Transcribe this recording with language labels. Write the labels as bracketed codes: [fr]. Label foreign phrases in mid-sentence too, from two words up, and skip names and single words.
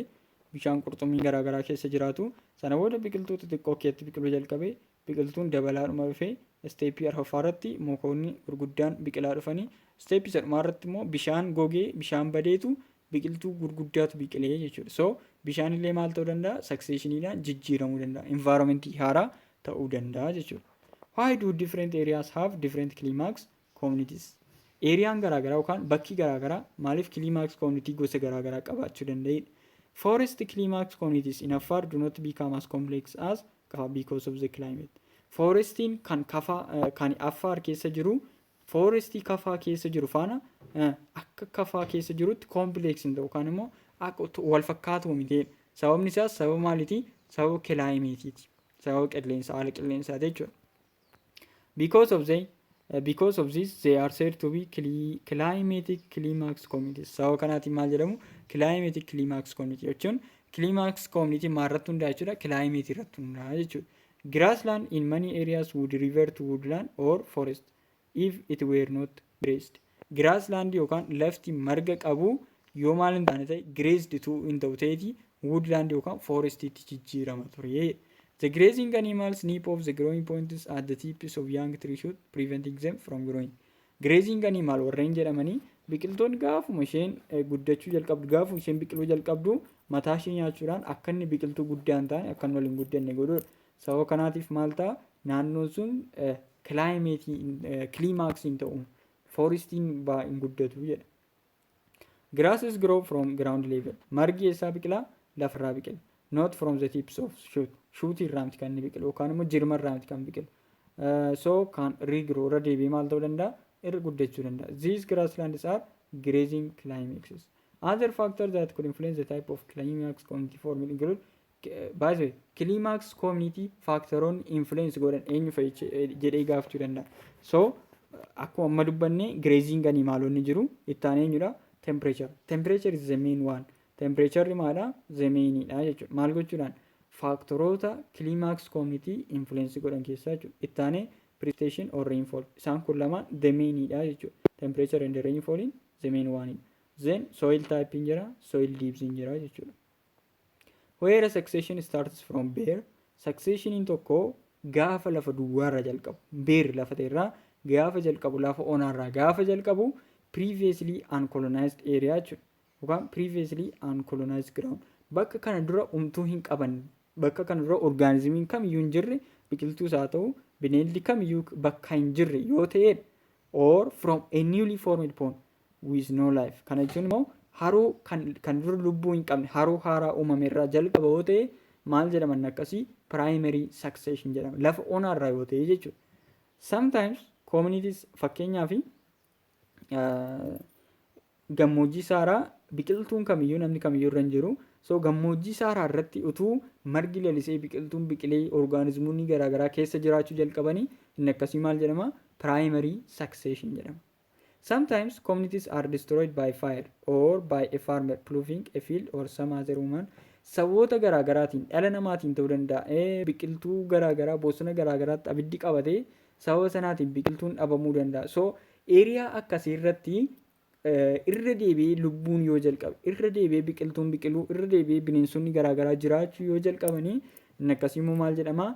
[om] Bishaan qurxummii garaagaraa keessa jiraatu. Sana booda biqiltuu xixiqqoo keetti biqiluu jalqabee biqiltuun dabalaadhuma dhufee isteeppii arfaffaarratti mukoonni gurguddaan biqilaa dhufanii isteeppii sadhumaarratti immoo bishaan gogee bishaan badeetu biqiltuu gurguddaatu biqilee jechuudha. So bishaan illee maal ta'uu danda'a? Successioniidhaan jijjiiramuu danda'a. Environmentii haaraa ta'uu danda'a jechuudha. [en] Why do different areas have different climax communities? [om] Eeriyaan garaagaraa yookaan bakki garaagaraa maaliif [en] climax community [om] gosa garaagaraa qabaachuu danda'edha? [en] Forest climax communities in Afar do not become as complex as Kafa because of the climate. [om] Forestiin kan Afar keessa jiru forestii Kafaa keessa jiru faana akka Kafaa keessa jirutti complex hin ta'u yookaan immoo wal fakkaatu miti. Sababni isaas sababa maaliiti? Sababa climate-tiiti. Sababa qilleensa haala qilleensaati jechuudha. [en] Because of this, they are said to be climatic climax communities. [om] Sababa kanaatiin maal jedhamu? [en] Climatic climax community [om] jechuun [en] climax community [om] maalirratti hundaa'e jechuudha? Climate irratti hundaa'e jechuudha. [en] Grassland in many areas would revert to woodland or forest if it were not grazed. [om] Grassland yookaan lafti marga qabu yoo maal hin taane ta'e grazed hin ta'u ta'eeti woodland yookaan forestitti jijjiirama ture. [en] The grazing animals nip off the growing points at the tips of young tree shoots, preventing them from growing. Grazing animal [om] warreen jedhamanii biqiltoonni gaafuma isheen guddachuu jalqabdu gaafuma isheen biqiluu jalqabdu mataa ishee nyaachuudhaan akka inni biqiltuu guddaa hin taane akka inni wal hin guddanne godhudha. Sababa kanaatiif maal ta'a naannoon sun climax hin ta'u forestiin hin guddatu jedha. [en] Grasses grow from ground level. [om] Margi eessaa biqilaa? Lafarraa biqila. [en] Not from the tips of shoot. [om] Shoot irraa miti kan inni biqilu yookaan immoo jirma irraa miti kan biqilu. So kan regrow irra deebi'ee maal ta'uu danda'a? Irra guddachuu danda'a. [en] These grasslands are grazing climaxes. Other factors that could influence the type of climax community forming include by the way, [om] climax community factoroonni influence godhan eenyu fa'i jedhee gaafachuu danda'a. So akkuma amma dubbanne grazing animalonni jiru itti aanee eenyudha? [en] Temperature. Temperature is the main one. [om] Temperature maadha? [en] The mainidha [om] jechuudha. Maal gochuudhaan? Faktoroota [en] climax community [om] influence godhan keessaa jechuudha. Itti aanee [en] precipitation or rainfall. [om] Isaan kun lamaan [en] the mainidha [om] jechuudha. [en] Temperature and rainfall the main one. Then soil type [om] hin jira, [en] soil depth [om] hin jira jechuudha. [en] Where a succession starts from bare, [om] succession in tokko gaafa lafa duwwaarra jalqabu. Bare lafa ta'erraa gaafa jalqabu lafa onaarraa gaafa jalqabu [en] previously uncolonized area [om] jechuudha. Yookaan [en] previously uncolonized ground. [om] Bakka kana dura umtuu hin qaban. Bakka kana dura orgaanizimiin kamiyyuu hin jirre biqiltuus haa ta'u bineeldi kamiyyuu bakka hin jirre yoo ta'edha. [en] Or from a newly formed pond with no life. [om] Kana jechuun immoo haroo kan dura lubbuu hin qabne haroo haaraa uumame irraa jalqaba yoo ta'e maal jedhaman akkasii [en] primary succession [om] jedhama. Lafa onaarraa yoo ta'e jechuudha. [en] Sometimes communities [om] fakkeenyaaf gammoojjii saaraa biqiltuun kamiyyuu namni kamiyyuu irra hin jiru. So gammoojjii saaraa irratti utuu margi lalisee biqiltuun biqilee orgaanizimoonni garaagaraa keessa jiraachuu jalqabanii inni akkasii maal jedhama? [en] Primary succession [om] jedhama. [en] Sometimes communities are destroyed by fire or by a farmer ploughing a field or some other woman. [om] Sababoota garaagaraatiin dhala namaatiin ta'uu danda'a. Biqiltuu garaagaraa bosona garaagaraatti abiddi qabatee sababa sanaatiin biqiltuun dhabamuu danda'a. So eeriyaa akkasii irratti irra deebi'ee lubbuun yoo jalqabe, irra deebi'ee biqiltuun biqiluu, irra deebi'ee bineensonni garaagaraa jiraachuu yoo jalqabanii inni akkasii immoo maal jedhama?